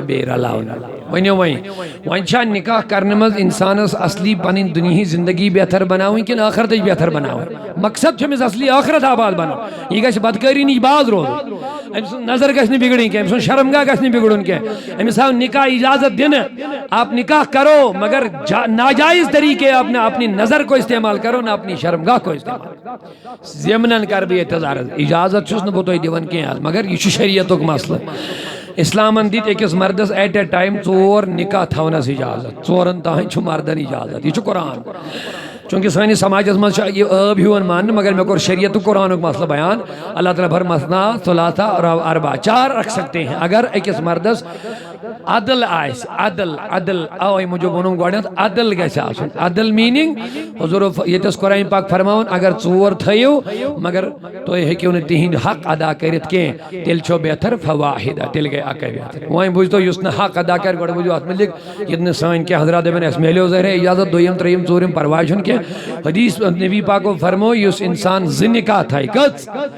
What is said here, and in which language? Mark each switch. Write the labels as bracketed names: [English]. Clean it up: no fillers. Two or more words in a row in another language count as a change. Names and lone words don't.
[Kashmiri] بیٚیہِ رلاونہٕ ؤنِو وۄنۍ چھا نکاح کرنہٕ منٛز انسانس اصلی پنٕنۍ دُنیہٕچ زندگی بہتر بناوٕنۍ کِنہٕ ٲخرتٕچ بہتر بناوٕنۍ مقصد چھُ أمِس اصلی ٲخرت آباد بناوُن یہِ گژھِ بدکٲری نِش باز روزُن أمۍ سٕنٛز نظر گژھِ نہٕ بگڑٕنۍ کینٛہہ أمۍ سُنٛد شرمگاہ گژھِ نہٕ بگڑُن کینٛہہ أمِس آو نکاح اجازت دِنہٕ [Urdu] آپ نکاح کرو مگر ناجائز طریقے اپنی نظر کو استعمال کرو نہ اپنی شرمگاہ کو استعمال [Kashmiri] ضمنن کر بہٕ ییٚتہِ عرض اجازت چھُس نہٕ بہٕ تۄہہِ دِوان کینٛہہ حظ مگر یہِ چھُ شریعتُک مسلہٕ اسلامن دِتۍ أکِس مردس [English] at a time [Kashmiri] 4 نکاح تھاونس اجازت 4 تام چھُ مردن اجازت یہِ چھُ قرآن چونکہ سٲنِس سماجس منٛز چھُ یہِ عٲب ہیوٗوان ماننہٕ مگر مےٚ کوٚر شریعتُک قرآنُک مسلہٕ بیان اللہ تعالیٰ فرماسنا [Arabic] ثلاثہ اربع [Kashmiri] 4 [Urdu] رکھ سکتے ہیں [Kashmiri] اگر أکِس مردس عدل آسہِ عدل اوے موٗجوٗب ووٚنُم گۄڈنٮ۪تھ عدل گژھِ آسُن عدل میٖنِنگ حضور ییٚتٮ۪س قرآن پاک فرماوان اگر 4 تھٲیِو مگر تُہۍ ہیٚکِو نہٕ تِہنٛدۍ حق ادا کٔرِتھ کینٛہہ تیٚلہِ چھو بہتر فواحدہ تیٚلہِ گٔے اکے بہتر وۄنۍ بوٗزتو یُس نہٕ حق ادا کرِ گۄڈٕ بوٗزِو اتھ مُتعلق ییٚتہِ نہٕ سٲنۍ کینٛہہ حضرات دپن اَسہِ میلیو ظٲہرے اجازت 2م 3م 4م پرواے چھُنہٕ کینٛہہ حدیث نبی پاکو فرمو یُس انسان 2 نکاح تھایہِ کٔژ